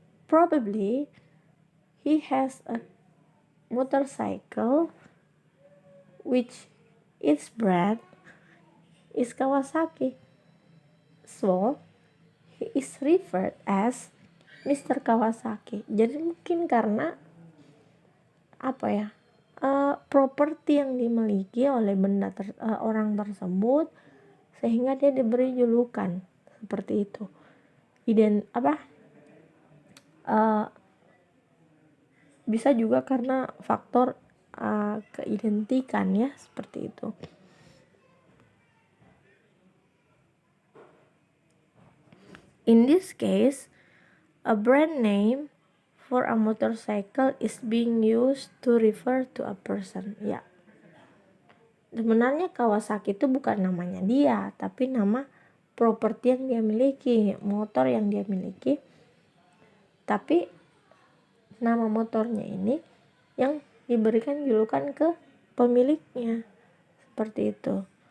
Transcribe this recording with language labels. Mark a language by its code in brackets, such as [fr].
[en] Probably he has a motorcycle which its brand is Kawasaki, so he is referred as Mr. Kawasaki. [id] Jadi mungkin karena apa ya, properti yang dimiliki oleh benda orang tersebut, sehingga dia diberi julukan seperti itu. Bisa juga karena faktor keidentikan, ya, seperti itu. [en] In this case, a brand name for a motorcycle is being used to refer to a person, ya. [id] Sebenarnya Kawasaki itu bukan namanya dia, tapi nama properti yang dia miliki, motor yang dia miliki. Tapi nama motornya ini yang diberikan julukan ke pemiliknya, seperti itu.